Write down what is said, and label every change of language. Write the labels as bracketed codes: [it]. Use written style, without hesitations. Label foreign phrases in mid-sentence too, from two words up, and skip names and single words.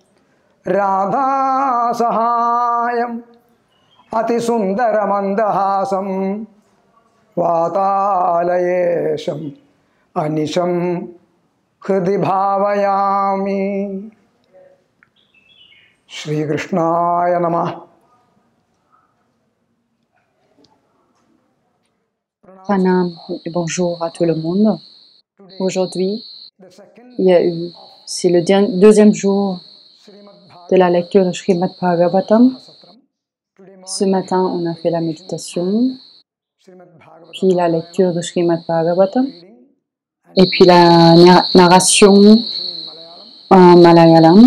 [sa] राधा सहायम् अतिसुन्दर मन्दहासम् वातालयेशम् अनिशम् हृदि भावयामि. श्री कृष्णाय नमः. [fr] Pranam et bonjour à tout le monde. Aujourd'hui, c'est le deuxième jour de la lecture de Srimad Bhagavatam. Ce matin, on a fait la méditation, puis la lecture de Srimad Bhagavatam, et puis la narration en malayalam.